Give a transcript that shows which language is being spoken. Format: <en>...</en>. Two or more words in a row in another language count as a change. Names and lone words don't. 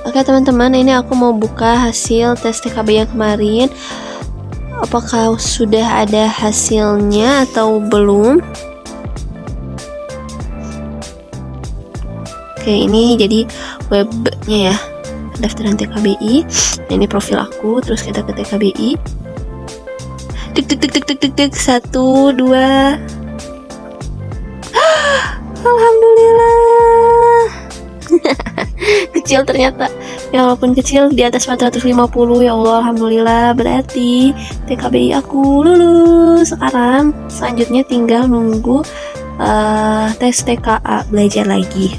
<id>Oke teman-teman, ini aku mau buka hasil tes TKB yang kemarin. Apakah sudah ada hasilnya atau belum? Oke, ini jadi webnya ya, daftaran TKBI. Nah, ini profil aku, terus kita ke TKBI. Tik tik tik tik tik tik tik 1 2. Alhamdulillah. Kecil ternyata. Ya walaupun kecil di atas 450,</id> <ar>يا الله، الحمد لله.</ar> <id>Berarti TKBI aku lulus. Sekarang selanjutnya tinggal nunggu tes TKA, belajar lagi.</id>